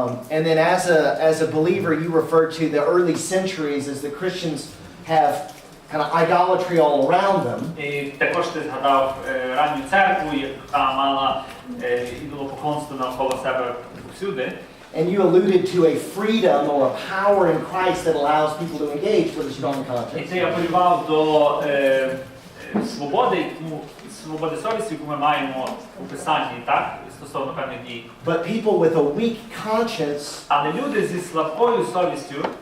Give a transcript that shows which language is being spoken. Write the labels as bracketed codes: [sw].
[en] And then as a believer, you refer to the early centuries as the Christians have kind of idolatry all around them. [uk] І також ти згадав ранню церкву, яка мала ідолопоклонство навколо себе всюди. [en] And you alluded to a freedom or a power in Christ that allows people to engage with a strong [uk] І [en] conscience. [uk] це апелював до свободи совісті, яку ми маємо у Писанні, так, стосовно певних дій. [en] But people with a weak conscience [uk] Але люди зі слабкою совістю